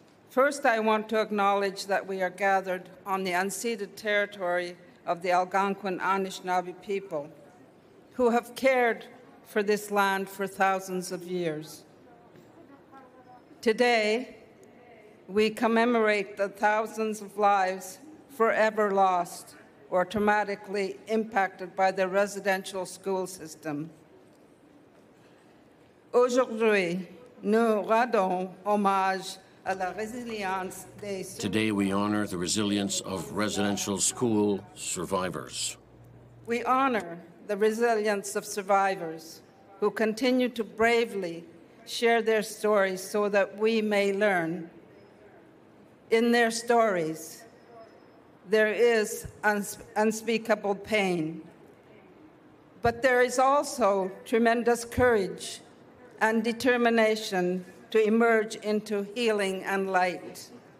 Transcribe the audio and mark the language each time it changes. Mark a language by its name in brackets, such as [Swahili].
[English] First, I want to acknowledge that we are gathered on the unceded territory of the Algonquin Anishinaabe people, who have cared for this land for thousands of years. Today, we commemorate the thousands of lives forever lost or traumatically impacted by the residential school system. [French] Aujourd'hui, nous rendons hommage à la résilience des... [English] Today, we honor the resilience of residential school survivors. We honor the resilience of survivors who continue to bravely share their stories so that we may learn. In their stories, there is unspeakable pain, but there is also tremendous courage and determination to emerge into healing and light.